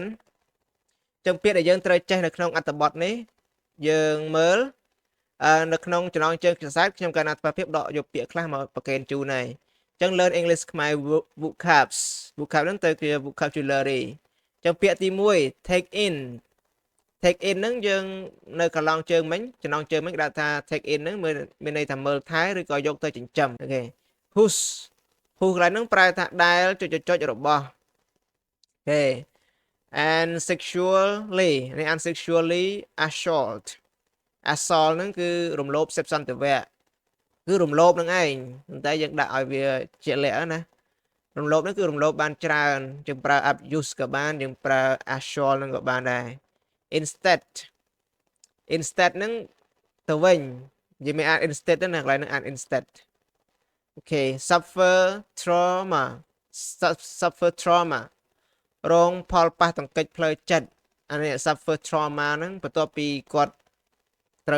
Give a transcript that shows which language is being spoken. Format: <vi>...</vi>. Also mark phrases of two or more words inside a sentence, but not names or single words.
<km>អញ្ចឹងពាក្យដែលយើងត្រូវចេះនៅក្នុងអត្ថបទនេះយើងមើលនៅក្នុងចំណងជើងកាសែតខ្ញុំកណ្ណាអាត្មាភាពដកយកពាក្យខ្លះមកប្រកេនជូនហើយអញ្ចឹង</km> <en>learn English Khmer vocabs</en> <km>ហ្នឹងទៅជា vocabulary អញ្ចឹងពាក្យទី1</km> <en>take in</en> <km>ហ្នឹងយើងនៅកន្លងជើងមិញចំណងជើងមិញគេដាក់ថា</km> <en>take in</en> <km>ហ្នឹងមានន័យថាមើលថែឬក៏យកទៅចិញ្ចឹមអូខេ whose កន្លែងហ្នឹងប្រែថាដែលចុចរបស់អូខេ</km> <en>and sexually</en> <km>នេះ</km> <en>unsexually assault</en> <km>ហ្នឹងគឺរំលោភសេពសន្តិវៈគឺរំលោភនឹងឯងតែយើងដាក់ ឲ្យវាជាក់លាក់ណារំលោភហ្នឹងគឺរំលោភបានច្រើនយើងប្រើ abuse ក៏បានយើងប្រើ assault ហ្នឹងក៏បានដែរinstead ហ្នឹងទៅវិញយើងមិនអាន instead ទេណាកន្លែងហ្នឹងអាន instead អូខេ</km> <en>suffer trauma</en> <km>រងផលប៉ះទង្គិចផ្លូវចិត្តអានេះ</km> <en>suffer trauma</en> <km>ហ្នឹងបន្ទាប់ពីគាត់ត្រូវ</km>